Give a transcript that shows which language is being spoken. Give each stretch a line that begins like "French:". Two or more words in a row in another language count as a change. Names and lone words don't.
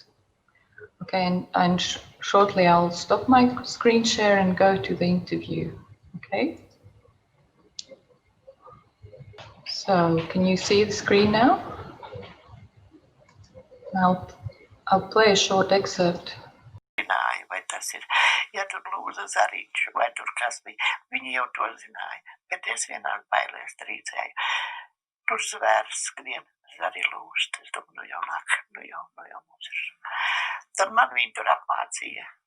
English: Okay, and shortly I'll stop my screen share and go to the interview. Okay. So can you see the screen now? I'll play a short excerpt.
Latvian: Vai tas ir, ja tur lūza zariņš, vai tur kas bija, viņi jau to zināja, bet es vienāk bailēs trīcēju. Tur zvērs skrien, zari lūst, es domāju, nu jau mums ir. Tad man viņi tur apmācīja.